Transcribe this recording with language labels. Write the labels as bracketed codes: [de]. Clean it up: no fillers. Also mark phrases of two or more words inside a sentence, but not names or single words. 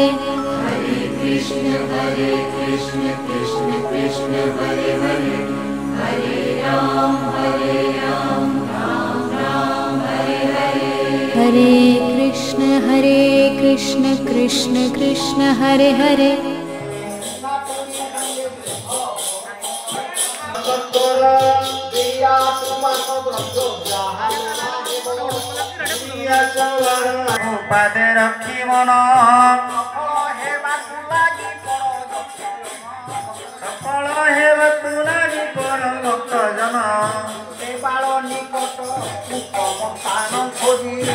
[sa] हरे कृष्ण कृष्ण कृष्ण हरे हरे, हरे राम राम हरे हरे। हरे कृष्ण कृष्ण कृष्ण हरे हरे। [or] ପାଦେ ରଖି ମନ ସଫଳ ହେବାକୁ ଲାଗି ପର ଭକ୍ତ ଜନ ଦେବାଳ ନିକଟ ଉତ୍ତମ ସ୍ଥାନ ଖୋଜି